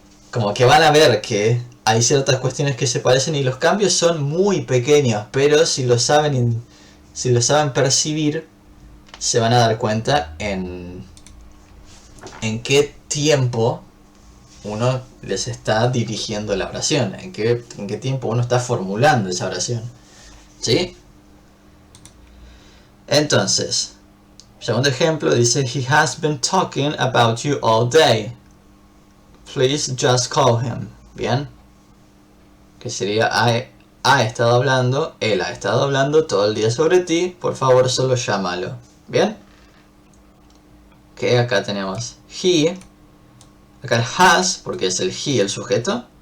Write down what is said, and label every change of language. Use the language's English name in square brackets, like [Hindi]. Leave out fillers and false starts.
[Spanish] como que van a ver que hay ciertas cuestiones que se parecen y los cambios son muy pequeños, pero si lo saben percibir, se van a dar cuenta en qué tiempo uno les está dirigiendo la oración, en qué tiempo uno está formulando esa oración, ¿sí? Entonces, segundo ejemplo dice: [English] He has been talking about you all day. Please just call him. [Spanish] Bien, que sería ha estado hablando, él ha estado hablando todo el día sobre ti, por favor solo llámalo. Bien, que acá tenemos he, acá el has, porque es el he el sujeto.